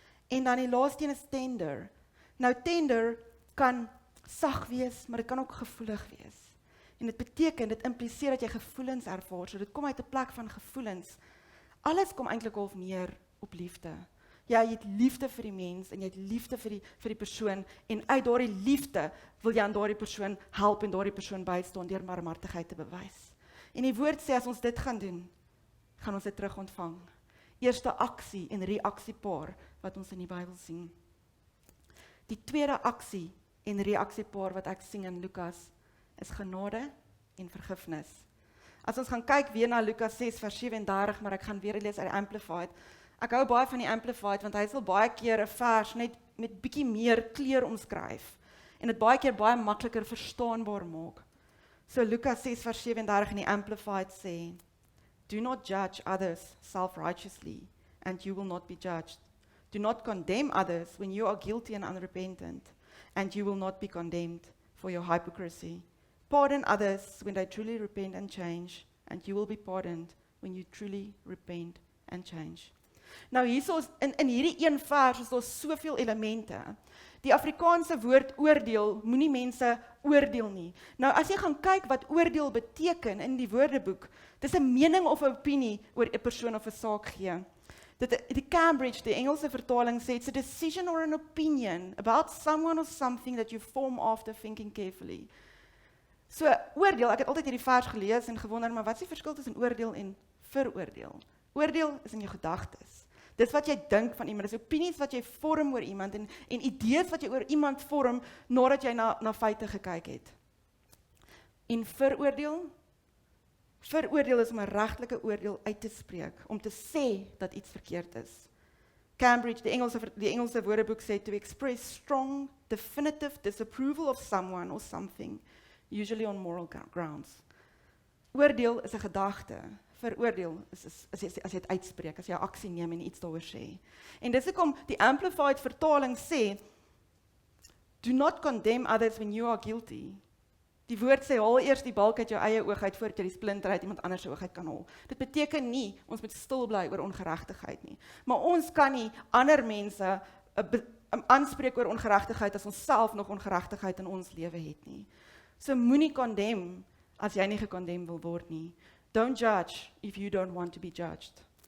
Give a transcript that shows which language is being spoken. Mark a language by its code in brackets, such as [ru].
[af] En dan die laaste een is tender. Nou, tender kan sag wees, maar dit kan ook gevoelig wees. En dit beteken, dit impliseer dat jy gevoelens ervaar, so dit kom uit 'n plek van gevoelens. Alles kom eintlik half neer op liefde. Ja, jy het liefde vir die mens, en jy het liefde vir die persoon, en uit daardie liefde wil jy aan daardie persoon help, en daardie persoon bystaan deur barmhartigheid te bewys. En die woord sê, as ons dit gaan doen, gaan ons dit terug ontvang. Eerste aksie en reaksiepaar, wat ons in die Bybel sien. Die tweede aksie en reaksiepaar wat ek sien in Lukas, is genade en vergifnis. As ons gaan kyk weer na Lukas 6 vers 37, maar ek gaan weer lees uit die Amplified. Ek hou baie van die Amplified, want hy sal baie keer 'n vers net met bietjie meer kleur omskryf, en dit baie keer baie makliker verstaanbaar maak. So Lukas 6 vers 37 in die Amplified sê, [en] do not judge others self-righteously, and you will not be judged. Do not condemn others when you are guilty and unrepentant, and you will not be condemned for your hypocrisy. Pardon others when they truly repent and change, and you will be pardoned when you truly repent and change. [af] Nou hierso in hierdie een vers is daar soveel elemente. Die Afrikaanse woord oordeel, moenie mense oordeel nie. Nou as jy gaan kyk wat oordeel beteken in die Woordeboek, dis 'n mening of 'n opinie oor 'n persoon of 'n saak gee. [en] Die Cambridge, [af] die Engelse vertaling sê, [en] it's a decision or an opinion about someone or something that you form after thinking carefully. [af] So oordeel, ek het altyd hierdie vers gelees en gewonder, maar wat is die verskil tussen oordeel en veroordeel? Oordeel is in jou gedagtes. Dis wat jy dink van iemand, dis opinies wat jy vorm oor iemand, en idees wat jy oor iemand vorm, nadat jy na feite gekyk het. En veroordeel is om 'n regtelike oordeel uit te spreek, om te sê dat iets verkeerd is. [en] Cambridge, [af] die Engelse Woordeboek sê, [en] to express strong, definitive disapproval of someone or something, usually on moral grounds. [af] Oordeel is 'n gedagte. Veroordeel is as jy dit uitspreek, as jy 'n aksie neem en iets daaroor sê. En dis hoekom die Amplified vertaling sê, [en] do not condemn others when you are guilty. [af] Die woord sê, haal eers die balk uit jou eie oog uit, voordat jy die splinter uit iemand anders se oog uit kan haal. Dit beteken nie, ons moet stil bly oor ongeregtigheid nie. Maar ons kan nie ander mense aanspreek oor ongeregtigheid, as ons self nog ongeregtigheid in ons lewe het nie. So moenie condemn, as jy nie gekondem wil word nie. [en] Don't judge if you don't want to be judged.